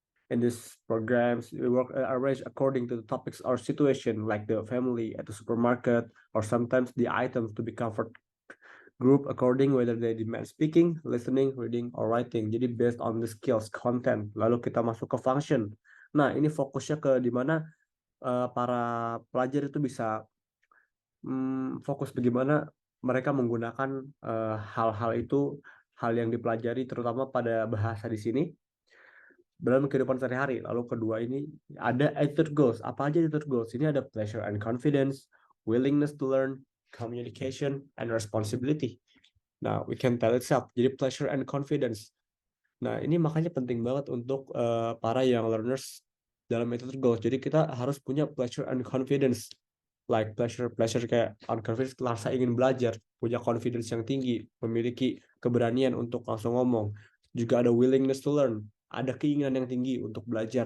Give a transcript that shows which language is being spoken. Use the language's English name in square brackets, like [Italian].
[English] In these programs, we work arranged according to the topics or situation, like the family at the supermarket, or sometimes the items to be covered group according whether they demand speaking, listening, reading, or writing. Jadi based on the skills, content. [Indonesian] Lalu kita masuk ke function. Nah, ini fokusnya ke di mana para pelajar itu bisa fokus bagaimana mereka menggunakan hal-hal itu, hal yang dipelajari terutama pada bahasa di sini dalam kehidupan sehari-hari. Lalu kedua ini ada attitude goals. Apa aja attitude goals? Ini ada [English] pleasure and confidence, willingness to learn, communication, and responsibility. Nah, we can tell itself. Jadi pleasure and confidence. [Indonesian] Nah, ini makanya penting banget untuk para young learners dalam attitude goals. Jadi kita harus punya [English] pleasure and confidence. Like pleasure [Indonesian] kayak on confidence, rasa ingin belajar, punya confidence yang tinggi, memiliki keberanian untuk langsung ngomong. Juga ada [English] willingness to learn, [Indonesian] ada keinginan yang tinggi untuk belajar.